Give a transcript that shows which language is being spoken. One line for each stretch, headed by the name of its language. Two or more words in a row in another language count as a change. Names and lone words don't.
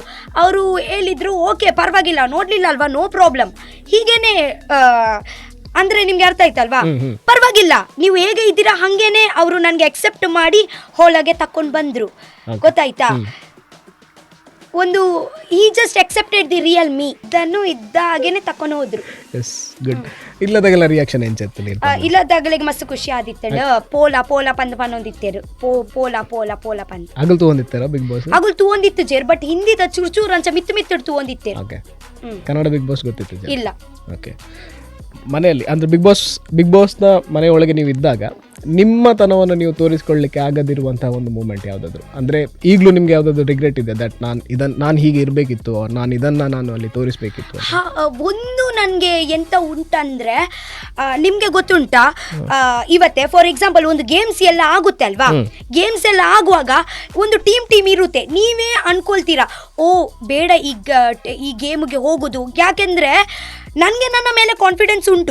Kannada: ಅವರು ಹೇಳಿದರು, ಓಕೆ ಪರವಾಗಿಲ್ಲ, ನೋಡಲಿಲ್ಲ ಅಲ್ವಾ,
English: no problem,
Kannada: ಹೀಗೇನೆ ಅಂದರೆ ನಿಮ್ಗೆ ಅರ್ಥ ಆಯ್ತಲ್ವಾ, ಪರವಾಗಿಲ್ಲ ನೀವು ಹೇಗೆ ಇದ್ದೀರಾ ಹಾಗೇನೆ ಅವರು ನನಗೆ ಅಕ್ಸೆಪ್ಟ್ ಮಾಡಿ ಹೋಳಗೆ ತಕೊಂಡು ಬಂದರು, ಗೊತ್ತಾಯ್ತಾ? ಒಂದು ಈ
English: just accepted the real me,
Kannada: ಇದನ್ನು ಇದ್ದಾಗೇನೆ ತಕೊಂಡು ಹೋದ್ರು.
Tulu: ಇಲ್ಲದಾಗಲ ರಿಯಾಕ್ಷನ್ ಎಂಚತ್ತಲಿ ಇಲ್ಲದಾಗಲಿಗೆ ಮಸ್ತ್ ಖುಷಿ ಆದಿತ್ತಳು. ಪೋಲ ಪಂದ್ ಪನ್ನೊಂದಿತ್ತೇರು, ಪೋಲ ಪಂದ್ ಅಗಲ್ ತೂಂದಿತ್ತಾರ ಬಿಗ್ ಬಾಸ್? ಅಗಲ್ ತೂಂದಿತ್ತು ಜೇರ್, ಬಟ್ ಹಿಂದಿದ ಚೂರ್ ಅಂಚ ಮಿತ್ತು ತೂಂದಿತ್ತೇರು. ಕನ್ನಡ ಬಿಗ್ ಬಾಸ್ ಗೊತ್ತಿತ್ತು
Kannada: ಇಲ್ಲ? ಓಕೆ. ಮನೆಯಲ್ಲಿ ಅಂದರೆ ಬಿಗ್ ಬಾಸ್ನ ಮನೆಯೊಳಗೆ ನೀವು ಇದ್ದಾಗ ನಿಮ್ಮ ತನವನ್ನು ನೀವು ತೋರಿಸ್ಕೊಳ್ಳಿಕ್ಕೆ ಆಗದಿರುವಂತಹ ಒಂದು ಮೂಮೆಂಟ್ ಯಾವುದಾದ್ರು, ಅಂದರೆ ಈಗಲೂ ನಿಮ್ಗೆ ಯಾವುದಾದ್ರು ರಿಗ್ರೆಟ್ ಇದೆ ದಟ್ ನಾನು ಹೀಗೆ ಇರಬೇಕಿತ್ತು, ನಾನು ಅಲ್ಲಿ ತೋರಿಸ್ಬೇಕಿತ್ತು? ಒಂದು ನನಗೆ ಎಂತ ಉಂಟಂದ್ರೆ, ನಿಮಗೆ ಗೊತ್ತುಂಟಾ, ಇವತ್ತೇ
English: for example
Kannada: ಒಂದು ಗೇಮ್ಸ್ ಎಲ್ಲ ಆಗುತ್ತೆ ಅಲ್ವಾ, ಗೇಮ್ಸ್ ಎಲ್ಲ ಆಗುವಾಗ ಒಂದು ಟೀಮ್ ಇರುತ್ತೆ, ನೀವೇ ಅನ್ಕೊಳ್ತೀರಾ, ಓ ಬೇಡ ಈ ಗೇಮ್ಗೆ ಹೋಗೋದು, ಯಾಕೆಂದ್ರೆ ನನಗೆ ನನ್ನ ಮೇಲೆ ಕಾನ್ಫಿಡೆನ್ಸ್ ಉಂಟು.